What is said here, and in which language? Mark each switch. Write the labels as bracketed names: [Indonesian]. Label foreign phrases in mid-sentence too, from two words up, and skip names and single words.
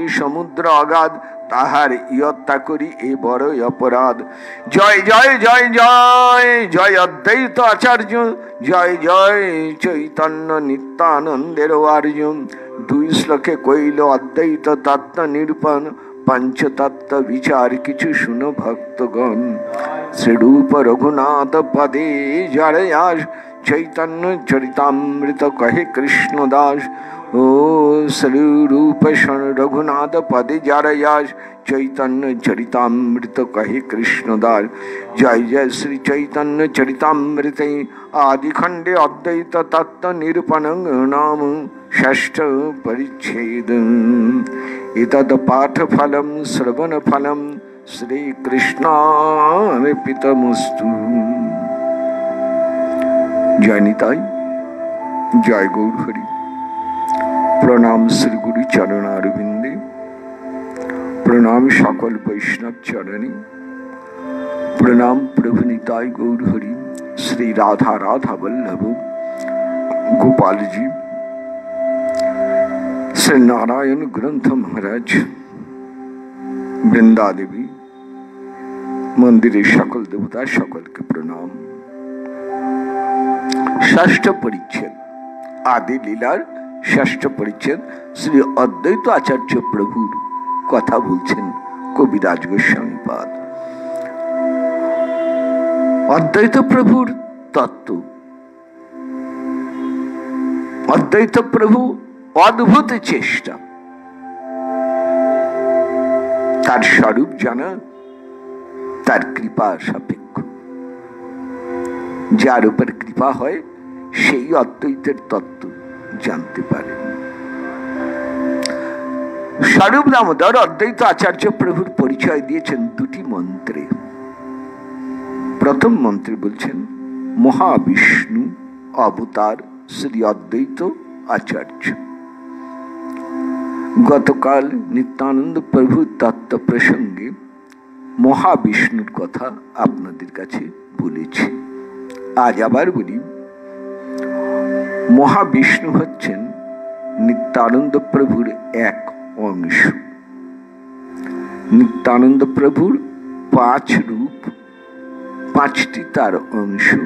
[Bangla] সমুদ্র অগাধ তাহার ইয়ত্তা করি এই বড়ই অপরাধ জয় জয় জয় জয় জয় অদ্বৈত আচার্য জয় জয় চৈতন্য নিত্যানন্দের আর্য দুই শ্লোকে কইল অদ্বৈত তত্ত্ব নিরূপণ পঞ্চতত্ত্ব বিচার কিছু শুনো ভক্তগণ শ্রীরূপ রঘুনাথ পদে জড়যাস চৈতন্য চরিতামৃত কহে কৃষ্ণদাস ও শ্রীরূপ রঘুনাথ পদে জড়যাস চৈতন্য চরিতামৃত কহে কৃষ্ণদাস জয় জয় শ্রী চৈতন্য চরিতামৃত আদি খণ্ডে অদ্বৈত তত্ত্ব নিরূপণ নাম ষষ্ঠ পরিচ্ছেদ [Sanskrit] इतद पाठ फलम श्रवण फलम श्री कृष्णार्पितमस्तु [Bangla] জয় নিতাই জয় গৌর হরি প্রণাম শ্রী গুরু চরণারবিন্দে প্রণাম সকল বৈষ্ণব চরণী প্রণাম প্রভু নিতাই গৌর হরি শ্রী রাধা রাধা বল্লভ গোপাল জী শ্রী নারায়ণ গ্রন্থ মহারাজ বৃন্দা দেবী মন্দিরে সকল দেবতা সকল কে প্রণাম ষষ্ঠ পরিচ্ছেদ আদি লীলার ষষ্ঠ পরিচ্ছেদ শ্রী অদ্বৈত আচার্য প্রভুর কথা বলছেন কবিরাজ গোস্বামী পাদ অদ্বৈত প্রভুর তত্ত্ব অদ্বৈত প্রভু অদ্ভুত চেষ্টা তার স্বরূপ জানা তার কৃপা সাপেক্ষ যার উপর কৃপা হয় সেই অদ্বৈতের তত্ত্ব জানতে পারে স্বরূপ দামোদর অদ্বৈত আচার্য প্রভুর পরিচয় দিয়েছেন দুটি মন্ত্রে প্রথম মন্ত্রে বলছেন মহাবিষ্ণু অবতার শ্রী অদ্বৈত आचार्य গতকাল নিত্যানন্দ প্রভু তত্ত্ব প্রসঙ্গে মহাবিষ্ণুর কথা আপনাদের কাছে বলেছি। আজ আবার বলি, মহাবিষ্ণু হচ্ছেন নিত্যানন্দ প্রভুর এক অংশ। নিত্যানন্দ প্রভুর 5 রূপ, 5টি তার অংশ।